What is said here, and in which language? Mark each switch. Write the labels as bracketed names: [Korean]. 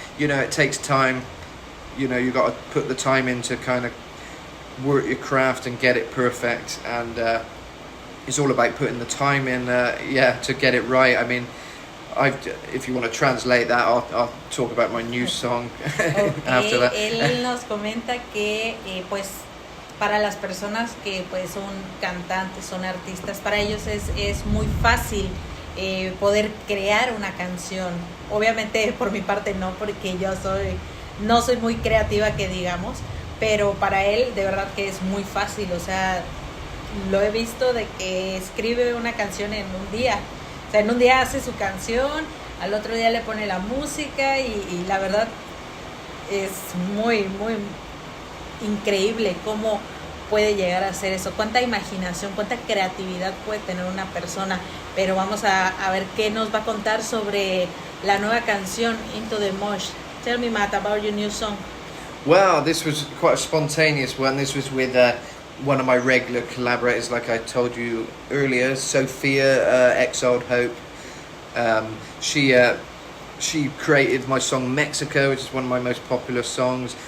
[English] It takes time. You've got to put the time in to kind of work your craft and get it perfect, and it's all about putting the time in to get it right. I mean, if you want to translate that, I'll talk about my new song after that. [Spanish] Él nos comenta que pues para las personas que pues son cantantes, son artistas, para ellos es muy fácil poder crear una canción. Obviamente por mi parte no, porque yo no soy muy creativa, que digamos, pero para él de verdad que es muy fácil. O sea, lo he visto de que escribe una canción en un día. O sea, en un día hace su canción, al otro día le pone la música, y la verdad es muy, muy increíble cómo puede llegar a hacer eso. Cuánta imaginación, cuánta creatividad puede tener una persona. Pero vamos a ver qué nos va a contar sobre la nueva canción, Into the Mosh. [English] Tell me, Matt, about your new song. Well, this was quite a spontaneous one. This was with one of my regular collaborators, like I told you earlier, Sophia, Exiled Hope. She created my song Mexico, which is one of my most popular songs.